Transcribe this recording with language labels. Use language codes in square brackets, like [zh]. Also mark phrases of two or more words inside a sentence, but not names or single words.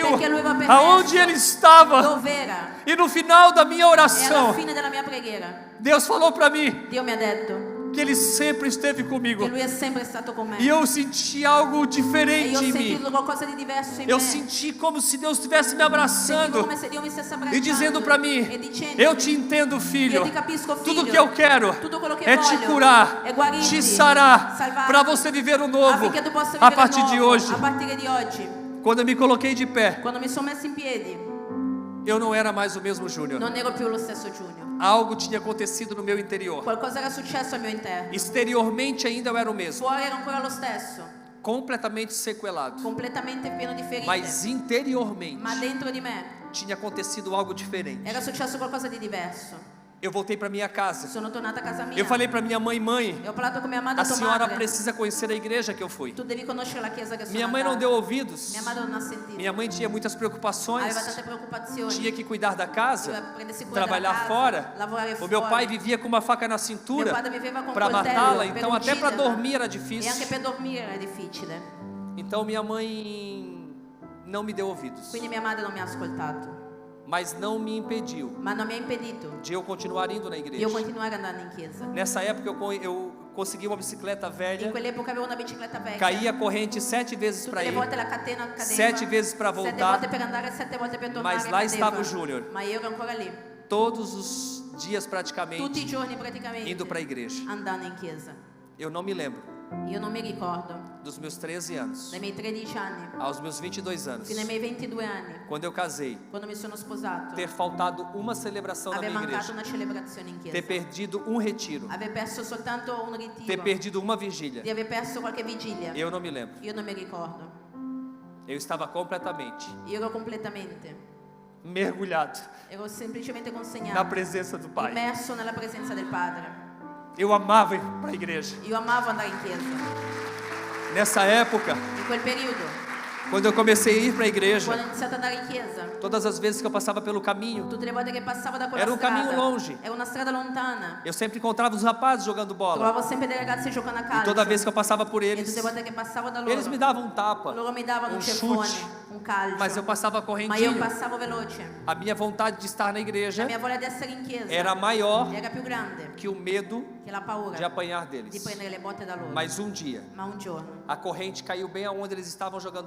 [it] Perché Lui aveva permesso. [pt] Aonde Ele estava? [it] dove era. [pt] E no final da minha [it] E alla [pt] oração, [it] fine della mia preghiera [pt] Deus falou para mim [it] Dio mi ha detto [pt] que Ele sempre esteve comigo. [it] che Lui è sempre stato con me. [pt] E eu senti algo [it] E [pt] diferente [it] io ho [pt] em mim. [it] sentito qualcosa di diverso in [pt] Eu [it] me. [pt] senti como se Deus estivesse me [it] Sentivo [pt] abraçando [it] come se Dio mi stesse abbracciando [pt] e dizendo para mim: [it] e dicendo [pt] eu te entendo, filho. [it] Io ti capisco, [pt] Tudo [it] figlio. [pt] que eu quero [it] Tutto quello che [pt] é te [it] voglio [pt] curar, [it] è guarirti, [pt] te sarar, [it] salvarti, [pt] para você viver o novo [it] affinché tu possa [pt] a [it] vivere [pt] partir de [it] nuovo, [pt] hoje. [it] a partire di oggi. [pt] Quando eu me coloquei de pé, [it] Quando mi sono messo in piedi [pt] eu não era mais o mesmo Júnior. [it] non ero più lo stesso Junior. [pt] Algo tinha acontecido no meu interior. [it] Qualcosa era successo al mio interno. [pt] Exteriormente ainda eu era o mesmo, [it] Fuori ero ancora lo stesso, [pt] completamente sequelado. [it] completamente pieno di ferite. [pt] Mas interiormente [it] Ma dentro di me [pt] tinha acontecido algo diferente. [it] era successo qualcosa di diverso. [pt] Eu voltei para minha casa. [it] Sono tornata a casa mia. [pt] Eu falei para minha mãe: mãe, [it] E ho parlato con mia madre [pt] a [it] e tua [pt] senhora [it] madre. [pt] precisa conhecer a igreja que eu fui. [it] Tu devi conoscere la chiesa che sono [pt] Minha mãe não [it] andata. [pt] deu ouvidos. [it] Mia madre non ha sentito. [pt] Minha mãe tinha muitas preocupações. [it] Aveva tante preoccupazioni. [pt] Tinha que cuidar da casa, [it] Doveva prendersi cura [pt] trabalhar [it] della casa, [pt] fora. [it] lavorare [pt] O meu [it] fuori. [pt] pai vivia com uma faca na [it] Mio [pt] cintura [it] padre viveva con [pt] para [it] un coltello [pt] matá-la, [it] per [pt] então até para [it] ucciderla. [pt] dormir era [it] E anche [pt] difícil. [it] per dormire era difficile. [pt] Então minha mãe não me deu ouvidos, [it] Quindi mia madre non mi ha ascoltato. [pt] mas não me impediu [it] Ma non mi ha impedito [pt] de eu continuar indo na [it] di [pt] igreja. [it] io continuare andando in chiesa. [pt] Nessa época eu consegui uma bicicleta [it] In [pt] velha, [it] quell'epoca avevo una bicicletta vecchia. [pt] caía a corrente 7 vezes para [it] Tutte le [pt] ir, [it] volte la catena cadeva. [pt] 7 vezes para [it] 7 [pt] voltar, [it] volte per andare, 7 volte per tornare. [pt] mas lá [it] cadeva. [pt] estava o Júnior, [it] Ma io ero ancora lì. [pt] todos os dias [it] Tutti [pt] praticamente [it] i giorni praticamente. [pt] indo para a igreja. [it] Andando in chiesa. [pt] Eu não me lembro [it] Io non mi ricordo. [pt] dos meus 13 anos [it] Dai miei 13 anni [pt] aos meus 22 anos, [it] fino ai miei 22 anni, [pt] quando eu casei, [it] quando mi sono sposato, [pt] ter faltado uma celebração na [it] aver [pt] minha [it] mancato [pt] igreja, [it] una celebrazione in [pt] ter [it] chiesa, [pt] perdido um retiro, [it] aver perso soltanto un ritiro, [pt] ter perdido uma vigília, [it] di aver perso qualche vigilia. [pt] eu não me lembro. [it] Io non mi ricordo. [pt] Eu estava completamente [it] Io ero completamente, [pt] mergulhado [it] ero semplicemente [pt] na [it] consegnato, [pt] presença do Pai. [it] immerso nella presenza del Padre. [pt] Eu amava ir para a igreja. [it] Io amavo andare in chiesa. [pt] Nessa época, [it] In quel periodo [pt] Quando eu comecei a ir para a igreja, [it] quando ho iniziato ad andare in chiesa, [pt] todas as vezes que eu passava pelo caminho, [it] tutte le volte che passavo da quella [pt] era um [it] strada, [pt] caminho longe. [it] è una strada lontana, [pt] Eu sempre encontrava os rapazes jogando bola. [it] trovavo sempre dei ragazzi giocando a [pt] E [it] calcio, [pt] toda vez que eu passava por [it] e [pt] eles, [it] tutte le volte che passavo da loro, [pt] eles me davam um tapa, [it] loro mi davano [pt] um [it] un ceffone, [pt] chute, [it] un calcio, [pt] mas eu passava [it] ma io [pt] correndinho. [it] passavo veloce. [pt] A minha vontade de estar na [it] La [pt] igreja [it] mia voglia di essere in chiesa [pt] era maior [it] era più grande [pt] que o medo [it] che la paura [pt] de apanhar [it] di [pt] deles. [it] prendere le botte da loro. [pt] Mas um dia, [it] Ma un giorno [pt] a corrente caiu bem aonde eles estavam jogando